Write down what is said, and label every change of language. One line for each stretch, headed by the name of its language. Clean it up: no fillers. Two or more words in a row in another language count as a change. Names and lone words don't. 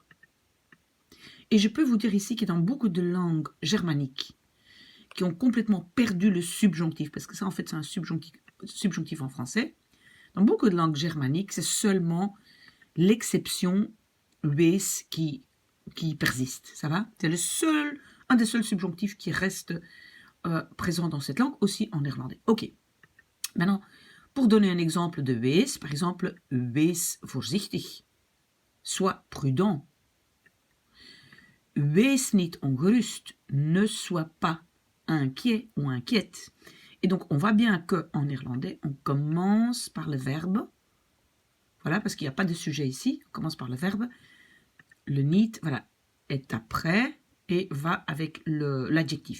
French: Et je peux vous dire ici que dans beaucoup de langues germaniques qui ont complètement perdu le subjonctif, parce que ça en fait c'est un subjonctif en français, dans beaucoup de langues germaniques, c'est seulement l'exception wees qui qui persiste, ça va? C'est un des seuls subjonctifs qui reste présent dans cette langue, aussi en néerlandais. Ok. Maintenant, pour donner un exemple de wees, par exemple,
Dutch: wees voorzichtig.
French: Sois prudent.
Dutch: Wees niet ongerust.
French: Ne sois pas inquiet ou inquiète. Et donc, on voit bien qu'en néerlandais, on commence par le verbe. Voilà, parce qu'il n'y a pas de sujet ici. On commence par le verbe. Le niet, voilà, est après et va avec l'adjectif.